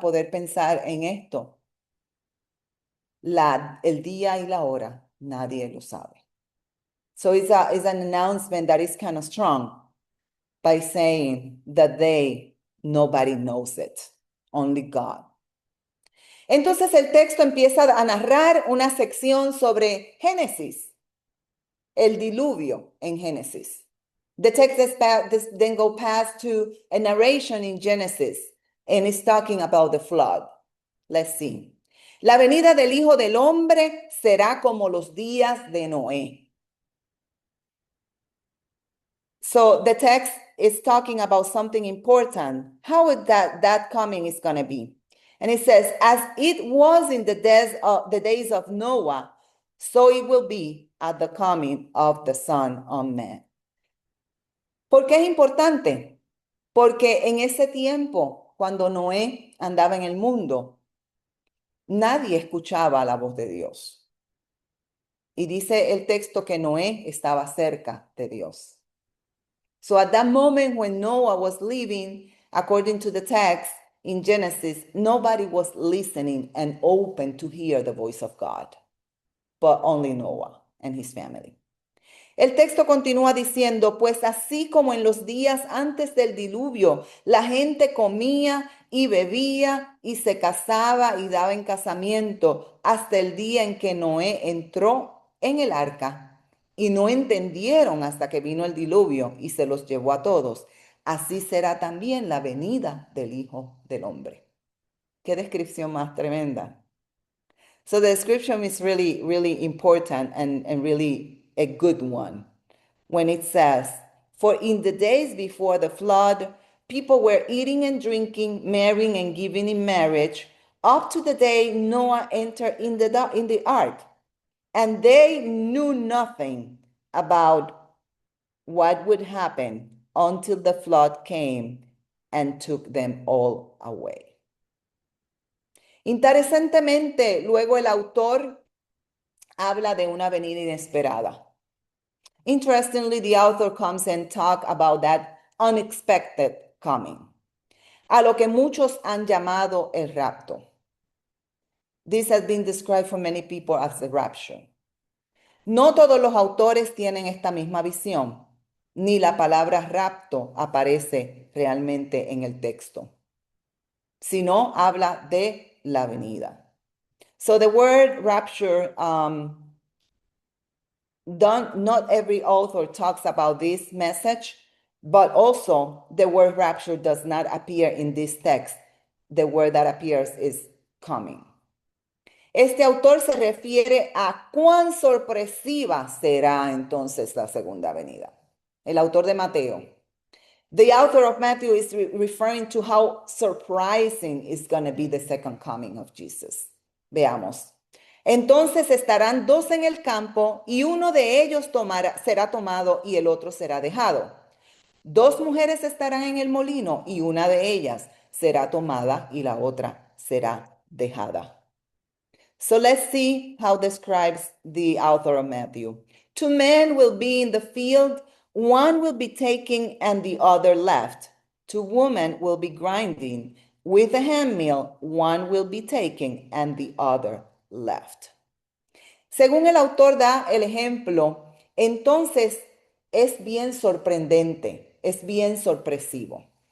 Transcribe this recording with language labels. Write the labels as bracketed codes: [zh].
[es] Poder pensar en esto. El día y la hora, nadie lo sabe. [en] So it's an announcement that is kind of strong by saying that nobody knows it, only God. [es] Entonces el texto empieza a narrar una sección sobre Génesis, el diluvio en Génesis. [en] The text then go past to a narration in Genesis, and it's talking about the flood. Let's see. [es] La venida del Hijo del Hombre será como los días de Noé. [en] So the text is talking about something important. How that coming is going to be? And it says, as it was in the days of Noah, so it will be at the coming of the Son of Man. [es] ¿Por qué es importante? Porque en ese tiempo, cuando Noé andaba en el mundo, nadie escuchaba la voz de Dios. Y dice el texto que Noé estaba cerca de Dios. [en] So at that moment when Noah was living, according to the text in Genesis, nobody was listening and open to hear the voice of God, but only Noah and his family. [es] El texto continúa diciendo, pues así como en los días antes del diluvio, la gente comía y bebía y se casaba y daba en casamiento hasta el día en que Noé entró en el arca y no entendieron hasta que vino el diluvio y se los llevó a todos. Así será también la venida del Hijo del Hombre. Qué descripción más tremenda. [en] So the description is really, really important and really a good one when it says, for in the days before the flood, people were eating and drinking, marrying and giving in marriage, up to the day Noah entered in the ark. And they knew nothing about what would happen until the flood came and took them all away. [es] Interesantemente, luego el autor habla de una venida inesperada. [en] Interestingly, the author comes and talk about that unexpected coming, [es] a lo que muchos han llamado el rapto. [en] This has been described for many people as the rapture. [es] No todos los autores tienen esta misma visión, ni la palabra rapto aparece realmente en el texto, sino habla de la venida. [en] So the word rapture, not every author talks about this message, but also the word rapture does not appear in this text. The word that appears is coming. [es] Este autor se refiere a cuán sorpresiva será entonces la segunda venida. El autor de Mateo. [en] The author of Matthew is referring to how surprising is going to be the second coming of Jesus. [es] Veamos. Entonces estarán dos en el campo y uno de ellos será tomado y el otro será dejado. Dos mujeres estarán en el molino y una de ellas será tomada y la otra será dejada. [en] So let's see how describes the author of Matthew. Two men will be in the field, one will be taking and the other left. Two women will be grinding with a handmill, one will be taking and the other left. [es] Según el autor da el ejemplo, entonces es bien sorprendente, es bien sorpresivo.